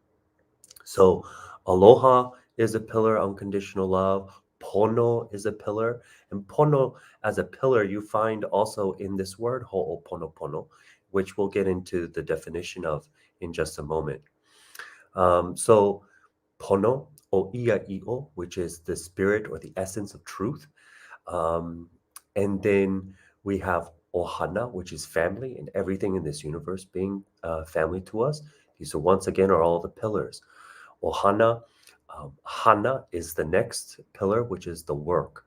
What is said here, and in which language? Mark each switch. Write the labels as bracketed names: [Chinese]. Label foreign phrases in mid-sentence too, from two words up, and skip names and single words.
[English] So aloha is a pillar, unconditional love. Pono is a pillar, and pono as a pillar you find also in this word ho'oponopono, which we'll get into the definition of in just a moment. [Hawaiian] So pono o ia i'o, [English] which is the spirit or the essence of truth. Um, and then we have Ohana, which is family, and everything in this universe being family to us. These are once again are all the pillars. Ohana, Hana is the next pillar, which is the work.